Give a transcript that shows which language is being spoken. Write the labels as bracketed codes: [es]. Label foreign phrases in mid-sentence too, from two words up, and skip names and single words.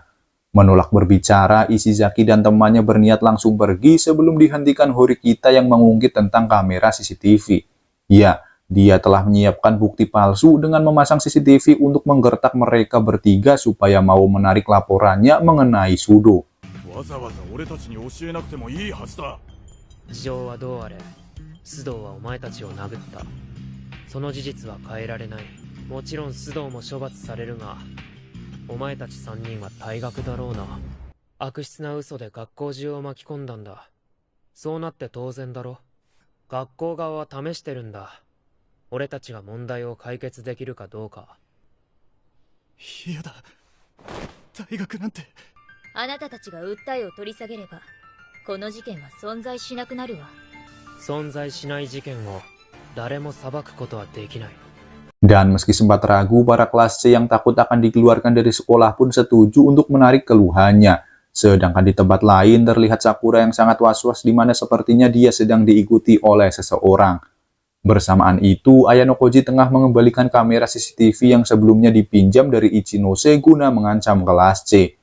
[id] Menolak berbicara, Ishizaki dan temannya berniat langsung pergi sebelum dihentikan Horikita yang mengungkit tentang kamera CCTV. Ya, Dia telah menyiapkan bukti palsu dengan memasang CCTV untuk menggertak mereka bertiga supaya mau menarik laporannya mengenai Sudo. [ja] わざわざ俺たちに教えなくてもいいはずだ。事情はどうあれ、須藤はお前たちを殴った。その事実は変えられない。もちろん須藤も処罰されるが、お前たち3人は退学だろうな。悪質な嘘で学校中を巻き込んだんだ。そうなって当然だろ。学校側は試してるんだ。俺たちが問題を解決できるかどうか。嫌だ。大学なんて。あなたたちが訴えを取り下げれば、この事件は存在しなくなるわ。存在しない事件を誰も裁くことはできない。 [id] Dan meski sempat ragu, para kelas C yang takut akan dikeluarkan dari sekolah pun setuju untuk menarik keluhannya. Sedangkan di tempat lain terlihat Sakura yang sangat was-was di mana sepertinya dia sedang diikuti oleh seseorang. Bersamaan itu, Ayano Koji tengah mengembalikan kamera CCTV yang sebelumnya dipinjam dari Ichinose guna mengancam kelas C.